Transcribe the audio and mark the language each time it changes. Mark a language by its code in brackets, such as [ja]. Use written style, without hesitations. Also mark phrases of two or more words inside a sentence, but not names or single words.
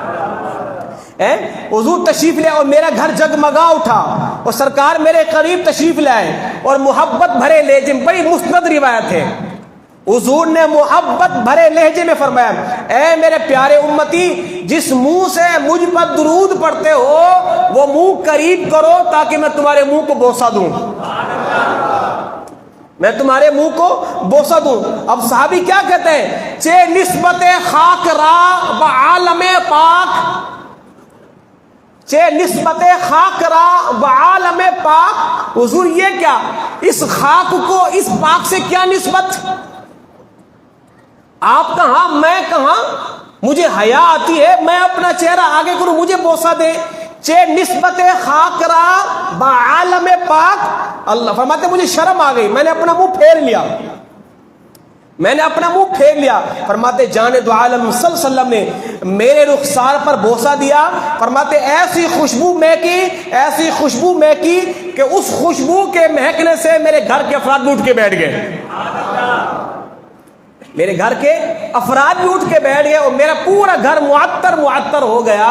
[ur] حضور تشریف لے اور میرا گھر جگمگا اٹھا, اور سرکار میرے قریب تشریف لے آئے اور محبت بھرے لہجے میں, بڑی مسند روایت ہے, حضور نے محبت بھرے لہجے میں فرمایا, اے میرے پیارے امتی, جس منہ سے مجھ پر درود پڑھتے ہو وہ منہ قریب کرو تاکہ میں تمہارے منہ کو بوسہ دوں, میں تمہارے منہ کو بوسہ دوں. اب صحابی کیا کہتے ہیں, [fa] چے نسبت خاک را و عالم پاک, چے نسبت خاک را و عالم پاک. [ur] حضور یہ کیا, اس خاک کو اس پاک سے کیا نسبت, آپ کہاں میں کہاں, مجھے حیا آتی ہے میں اپنا چہرہ آگے کروں مجھے بوسہ دے. [fa] چے نسبت خاک را با عالم پاک, [ur] اللہ فرماتے مجھے شرم آ گئی, میں نے اپنا منہ پھیر لیا, میں نے اپنا منہ پھیر لیا. فرماتے جان دو عالم [ar] صلی اللہ علیہ وسلم [ur] نے میرے رخسار پر بوسہ دیا. فرماتے ایسی خوشبو میں کی, ایسی خوشبو میں کی کہ اس خوشبو کے مہکنے سے میرے گھر کے افراد بھی اٹھ کے بیٹھ گئے, میرے گھر کے افراد بھی اٹھ کے بیٹھ گئے اور میرا پورا گھر معطر معطر ہو گیا.